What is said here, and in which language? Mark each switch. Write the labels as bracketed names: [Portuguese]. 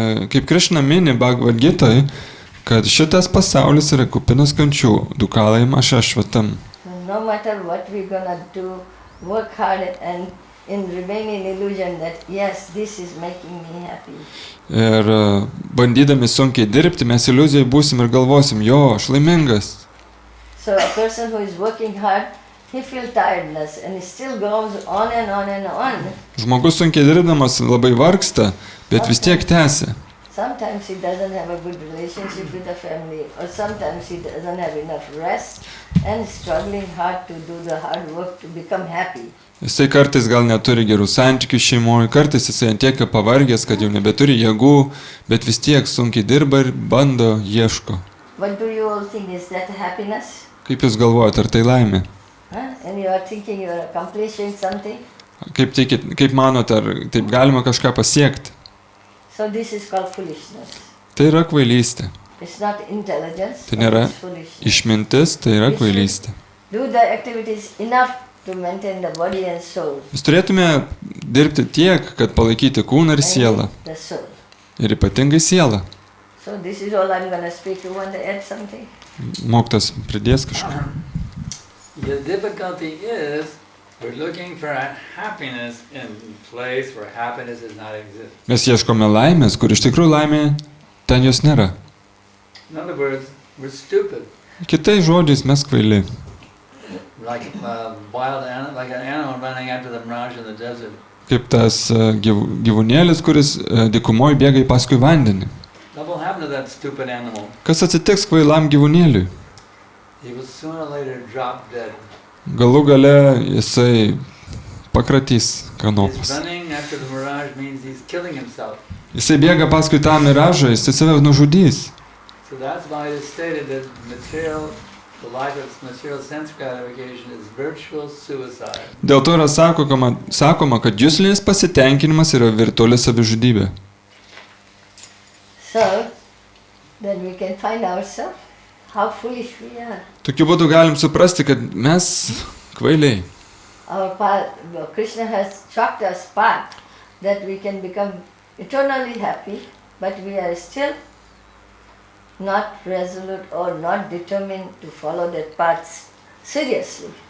[Lithuanian] Kaip Krishna mini Bhagavad Gitoj, kad šitas pasaulis yra kupinas kančių, [Sanskrit] Dukhalayam Ashashvatam. [English] No matter what we're gonna do, work hard and remain in illusion that yes, this is making me happy. [Lithuanian] Ir bandydami sunkiai dirbti, mes iliuzijai būsim ir galvosim, jo, aš laimingas. [English] So a person who is working hard, he feels tiredness and he still goes on and on and on. [Lithuanian] Žmogus sunkiai dirbdamas labai vargsta, bet vis tiek tęsia. [English] Sometimes he doesn't have a good relationship with the family, or sometimes he doesn't have enough rest and struggling hard to do the hard work to become happy. [Lithuanian] Jisai kartais gal neturi gerų santykių šeimoje, kartais jisai antiek pavargęs, kad jau nebeturi jėgų, bet vis tiek sunkiai dirba ir bando, ieško. [English] What do you all think? Is that happiness? [Lithuanian] Kaip jūs galvojate, ar tai laimė? [English] And you are thinking you are accomplishing something? [Lithuanian] Kaip manote, ar taip galima kažką pasiekti? [English] So this is called foolishness. [Lithuanian] Tai yra kvailystė. [English] It's not intelligence, [Lithuanian] Tai nėra [English] it's foolishness. [Lithuanian] išmintis, tai yra kvailystė. [English] Do the activities enough to maintain the body and soul. [Lithuanian] Mes turėtume dirbti tiek, kad palaikyti kūną ir sielą. [English] The soul. [Lithuanian] Ir ypatingai sielą. [English] So this is all I'm going to speak. You want to add something? [Lithuanian] Mokytojas pridės kažką. [English] The difficulty is we're looking for a happiness in a place where happiness does not exist. [Lithuanian] Mes ieškome laimės, kur iš tikrųjų laimė ten jos nėra. [English] In other words, we're stupid. [Lithuanian] Kitais žodžiais mes kvaili. [English] Like like an animal running after the mirage in the desert. [Lithuanian] Kaip tas gyvūnėlis, kuris dykumoje bėga paskui vandenį. [English] What will happen to that stupid animal? [Lithuanian] Kas atsitiks kvailam gyvūnėliui? [English] He will sooner or later drop dead. [Lithuanian] Galų gale jisai pakratys kanopus. [English] Running after the mirage means he's killing himself. [Lithuanian] Jisai bėga paskui tą miražą, jisai save nužudys. [English] So that's why it is stated that the life of material sense gratification is virtual suicide. [Lithuanian] Dėl to yra sakoma, kad juslinis pasitenkinimas yra virtuali savižudybė. [English] So, then we can find ourselves how foolish we are. [Lithuanian] Tokiu būdu galim suprasti, kad mes kvailiai. [English] Our path, Krishna has chalked us path that we can become eternally happy, but we are still not resolute or not determined to follow that path seriously.